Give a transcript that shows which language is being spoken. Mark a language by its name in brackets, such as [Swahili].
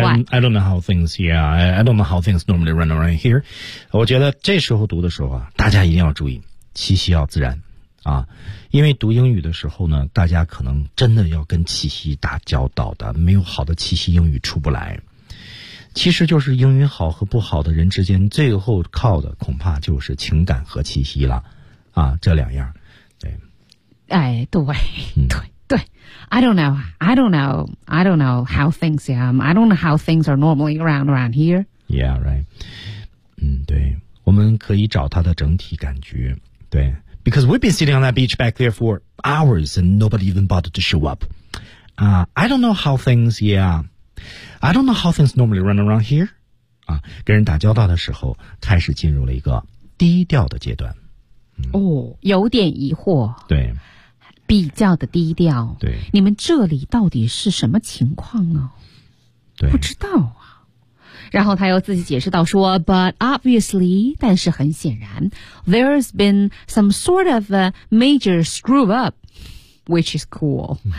[English] I don't know how things I don't know how things normally run around here [Chinese] 我觉得这时候读的时候啊，大家一定要注意气息要自然啊，因为读英语的时候呢，大家可能真的要跟气息打交道的，没有好的气息英语出不来，其实就是英语好和不好的人之间最后靠的恐怕就是情感和气息了啊，这两样对 [English] 哎，对、对对 I don't know how things I don't know how things are normally around here. Yeah, right. [Chinese] 对，我们可以找它的整体感觉。 [English] 对 ，because we've been sitting on that beach back there for hours and nobody even bothered to show up. I don't know how things I don't know how things normally run around here. [Chinese] 啊，跟人打交道的时候，开始进入了一个低调的阶段。哦，有点疑惑。对。比较的低调，对，你们这里到底是什么情况呢？对，不知道啊。然后他又自己解释到说 [English] ，But obviously， [Chinese] 但是很显然 [English] ，There's been some sort of a major screw up， which is cool。